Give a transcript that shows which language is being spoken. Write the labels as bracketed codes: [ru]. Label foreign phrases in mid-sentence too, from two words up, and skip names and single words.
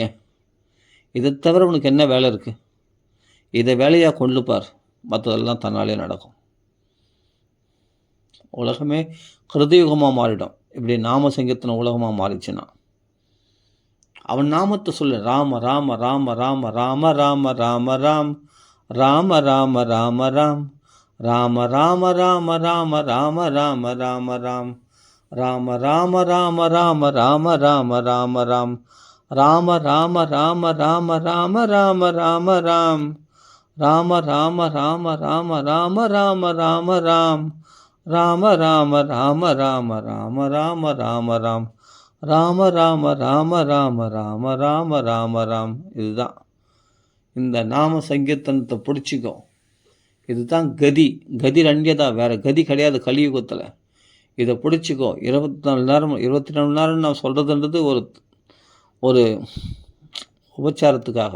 [ta] இதை தவிர உனக்கு என்ன வேலை இருக்குது? இதை வேலையாக கொண்டு பார், மற்றதெல்லாம் தன்னாலே நடக்கும். உலகமே கிருதயுகமாக மாறிடும் இப்படி நாம சங்கீர்த்தன உலகமாக மாறிச்சுன்னா. அவன் நாமத்தை சொல்லு. ராம ராம ராம ராம ராம ராம ராம ராம் ராம ராம ராம ராம் ராம ராம ராம ராம ராம ராம ராம ராம் ராம ராம ராம ராம ராம ராம ராம ராம் ராம ராம ராம ராம ராம ராம ராம ராம் ராம ராம ராம ராம ராம ராம ராம ராம் ராம ராம ராம ராம ராம ராம ராம ராம் ராம ராம ராம ராம ராம ராம ராம ராம். இதுதான் இந்த நாம சங்கீர்த்தனத்தை பிடிச்சிக்கோ. இதுதான் கதி. [sa] गतिर् अन्यथा, [ta] வேறு கதி கிடையாது கலியுகத்தில். இதை பிடிச்சிக்கோ. 24 மணி நேரம் நான் சொல்கிறதுன்றது ஒரு உபச்சாரத்துக்காக.